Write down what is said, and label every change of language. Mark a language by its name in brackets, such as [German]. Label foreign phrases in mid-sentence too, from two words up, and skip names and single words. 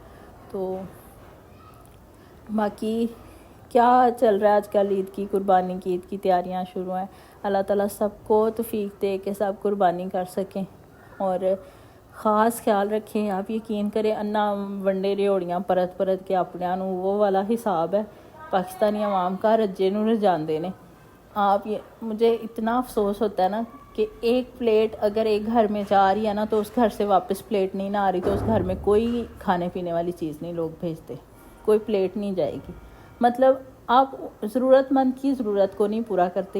[Urdu] تو باقی کیا چل رہا ہے آج کل؟ عید کی قربانی کی, عید کی تیاریاں شروع ہیں. اللہ تعالیٰ سب کو توفیق دے کہ سب قربانی کر سکیں, اور خاص خیال رکھیں. آپ یقین کریں [Punjabi] انا ونڈے ریوڑیاں پرت پرت کے اپنیاں نوں [Urdu] وہ والا حساب ہے پاکستانی عوام کا, [Punjabi] رجے نوں رجان دینے. [Urdu] آپ یہ مجھے اتنا افسوس ہوتا ہے نا کہ ایک پلیٹ اگر ایک گھر میں جا رہی ہے نا, تو اس گھر سے واپس پلیٹ نہیں نہ آ رہی, تو اس گھر میں کوئی کھانے پینے والی چیز نہیں لوگ بھیجتے, کوئی پلیٹ نہیں جائے گی. مطلب آپ ضرورت مند کی ضرورت کو نہیں پورا کرتے.